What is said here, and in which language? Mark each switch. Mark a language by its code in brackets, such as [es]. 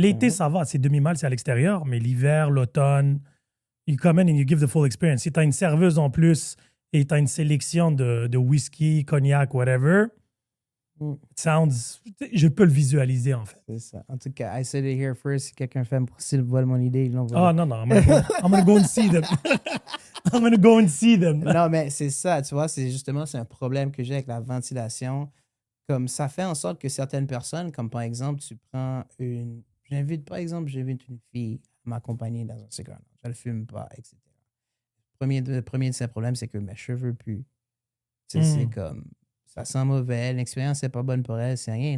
[fr] L'été, ça va, c'est demi-mal, c'est à l'extérieur, mais l'hiver, l'automne, [en] you come in and you give the full experience. [fr] Si tu as une serveuse en plus et tu as une sélection de whisky, cognac, [en] whatever, it sounds. [fr] Je peux le visualiser, en fait. C'est ça. En tout cas, [en] I said it here first. [fr] Si quelqu'un fait s'il vole mon idée, ils l'ont volé. Ah, non, [en] I'm gonna go and see them. I'm gonna go and see them. [fr] Non, mais c'est ça, tu vois, c'est un problème que j'ai avec la ventilation. Comme ça fait en sorte que certaines personnes, comme par exemple, j'invite une fille à m'accompagner dans un cigare. Je ne le fume pas, etc. Le premier de ces problèmes, c'est que mes cheveux puent. Tu sais, c'est comme, ça sent mauvais, l'expérience n'est pas bonne pour elle, c'est rien.